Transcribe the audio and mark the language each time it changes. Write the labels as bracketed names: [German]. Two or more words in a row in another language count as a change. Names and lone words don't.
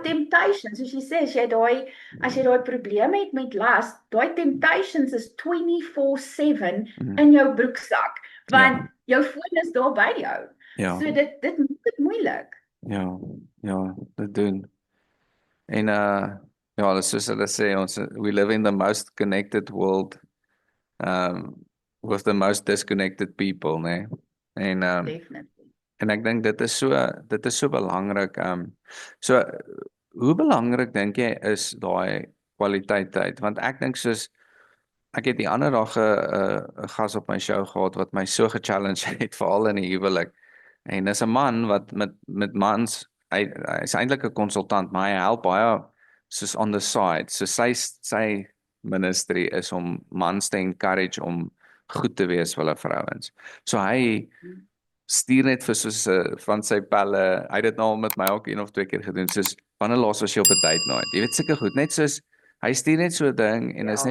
[Afrikaans] temptations, soos jy sê, as jy daai probleem het met lust, daai temptations is 24/7 mm, in jou broeksak, ja, want jou foon is daar by jou. ja, So dit maak dit moeilik. ja, ja, dit doen. En Ja, dis soos hulle sê, [English] we live in the most connected world, with the most disconnected people, [Afrikaans] né? En [English] Definitely. [Afrikaans] en ek dink dit is so belangrik. So hoe belangrik dink jy is daai kwaliteit tyd? Want ek dink soos ek het die ander dag 'n gas op my show gehad wat my so ge-challenge het veral in die huwelik. En dis 'n man wat met mans, hy is eintlik 'n konsultant, maar hy help baie soos [English] on the side. [Afrikaans] So sy ministry is om mans te encourage om goed te wees vir hulle vrouens. So hy stuur net vir soos van sy pelle. Hy het dit nou al met my ook een of twee keer gedoen. Soos wanneer laas was jy op 'n [English] date night? [Afrikaans] Jy weet seker goed, net soos hy stuur net so 'n ding en is